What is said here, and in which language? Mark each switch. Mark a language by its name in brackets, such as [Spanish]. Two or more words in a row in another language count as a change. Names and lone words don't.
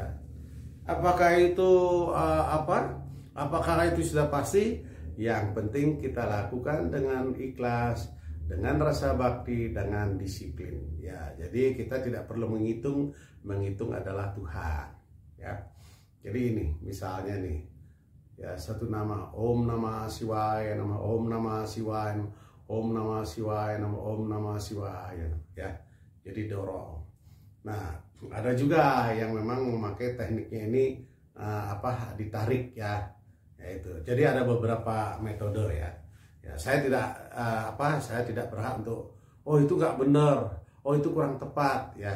[Indonesian] Apakah itu apakah itu sudah pasti? Yang penting kita lakukan dengan ikhlas, dengan rasa bakti, dengan disiplin ya. Jadi kita tidak perlu menghitung adalah Tuhan ya. Jadi ini misalnya nih ya, satu nama [Sanskrit] Om Namah Siwaya, [Indonesian] nama [Sanskrit] Om Namah Siwaya, Om Namah Siwaya, [Indonesian] nama [Sanskrit] Om Namah Siwaya [Indonesian] ya. Jadi dorong. Nah ada juga yang memang memakai tekniknya ini ditarik ya, yaitu. Jadi ada beberapa metode ya. Ya, saya tidak berhak untuk itu nggak benar, itu kurang tepat ya.